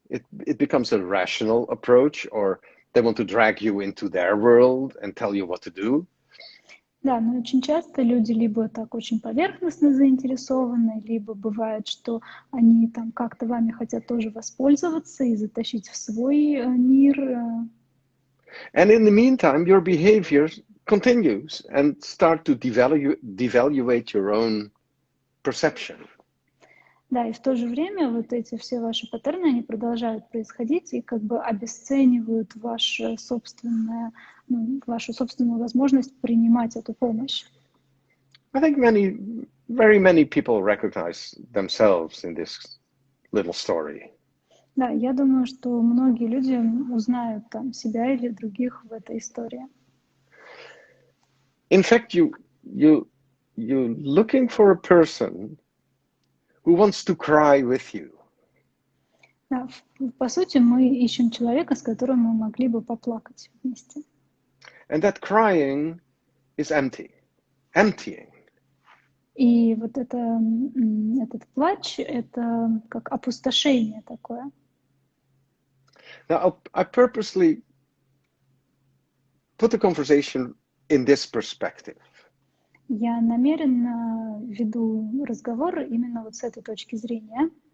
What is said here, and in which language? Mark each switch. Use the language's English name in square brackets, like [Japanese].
[English] It becomes a rational approach, or they want to drag you into their world and tell you what to do. [Russian] Да, но очень часто люди либо так очень поверхностно заинтересованы, либо бывает, что они там как-то вами хотят тоже воспользоваться и затащить в свой мир. [English] And in the meantime, your behavior continues and start to devaluate your own perception. [Russian] Да, и в то же время вот эти все ваши паттерны, они продолжают происходить и как бы обесценивают вашу собственную возможность принимать эту помощь. [English] I think very many people recognize themselves in this little story. [Russian] Да, я думаю, что многие люди узнают там себя или других в этой истории. [English] In fact, you're looking for a person who wants to cry with you. [Russian] Да, по сути, мы ищем человека, с которым мы могли бы поплакать вместе. [English] And that crying is emptying. [Russian] И вот этот плач, это как опустошение такое. [English] Now, I purposely put the conversation in this perspective. [Russian] Я намеренно веду разговор именно вот с этой точки зрения.